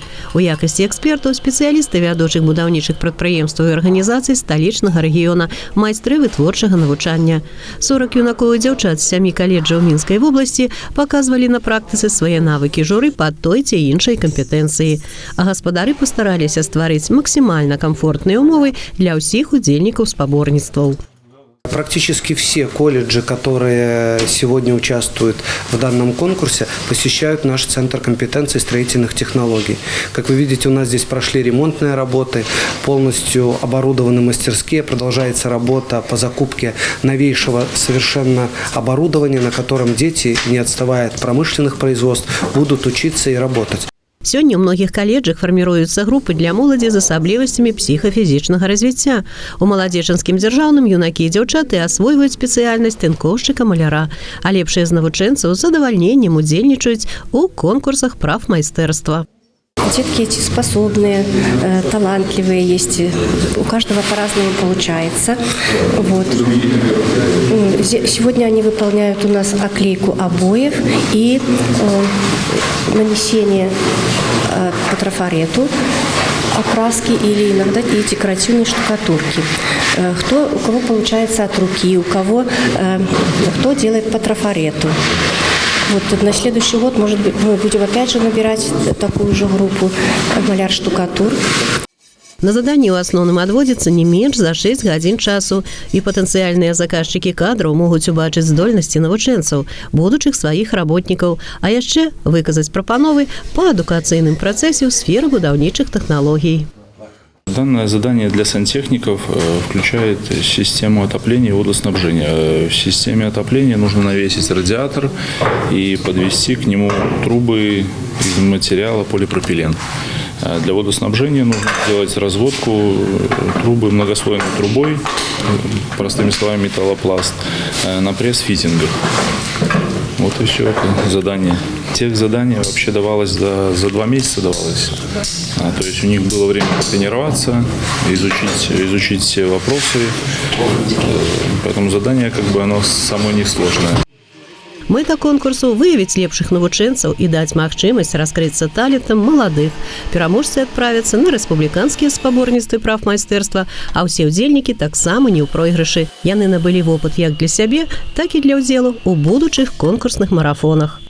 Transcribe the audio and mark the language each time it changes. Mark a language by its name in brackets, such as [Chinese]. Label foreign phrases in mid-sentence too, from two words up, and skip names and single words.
[Belarusian] У якасці экспертаў спецыялісты вядучых будаўнічых прадпрыемстваў і арганізацый сталічнага рэгіёна, майстры вытворчага навучання. 40 юнакоў і дзяўчат з 7 каледжаў Мінскай вобласці паказвалі на практыцы свае навыкі журы па той ці іншай кампетэнцыі. А гаспадары пастараліся стварыць максімальна камфортныя ўмовы для ўсіх удзельнікаў спаборніцтваў. [Russian] Практически все колледжи, которые сегодня участвуют в данном конкурсе, посещают наш Центр компетенций строительных технологий. Как вы видите, у нас здесь прошли ремонтные работы, полностью оборудованы мастерские, продолжается работа по закупке новейшего совершенно оборудования, на котором дети, не отставая от промышленных производств, будут учиться и работать. [Belarusian] Сёння ў многіх каледжах фарміруюцца групы для моладзі з асаблівасцямі псіхафізічнага развіцця. У маладзечанскім дзяржаўным юнакі і дзяўчаты асвойваюць спецыяльнасць тынкоўшчыка-маляра, а лепшыя з навучэнцаў з задавальненнем удзельнічаюць у конкурсах прафмайстэрства. [Russian] Детки эти способные, талантливые есть. У каждого по-разному получается. Вот. Сегодня они выполняют у нас оклейку обоев и нанесение по трафарету окраски или иногда и декоративной штукатурки. У кого получается от руки, у кого кто делает по трафарету. Вот на следующий год, может быть, мы будем опять же набирать такую же группу маляр-штукатур. [Belarusian] На заданні ў асноўным адводзіцца не менш за 6 гадзін часу, і патэнцыяльныя заказчыкі кадраў могуць убачыць здольнасці навучэнцаў, будучых сваіх работнікаў, а яшчэ выказаць прапановы па адукацыйным працэсе ў сферы будаўнічых тэхналогій. [Russian] Данное задание для сантехников включает систему отопления и водоснабжения. В системе отопления нужно навесить радиатор и подвести к нему трубы из материала полипропилен. Для водоснабжения нужно сделать разводку трубы многослойной трубой, простыми словами металлопласт, на пресс-фитингах. Вот и все это задание. Тех задание вообще давалось за 2 месяца давалось. То есть у них было время потренироваться, изучить все вопросы. Поэтому задание оно само несложное. [Belarusian] Мэта конкурсу – выявіць лепшых навучэнцаў і даць магчымасць раскрыцца талентам маладых. Пераможцы адправяцца на рэспубліканскія спаборніцтвы прафмайстэрства, а ўсе ўдзельнікі таксама не ў пройгрышы. Яны набылі вопыт як для сябе, так і для ўдзелу ў будучых конкурсных марафонах.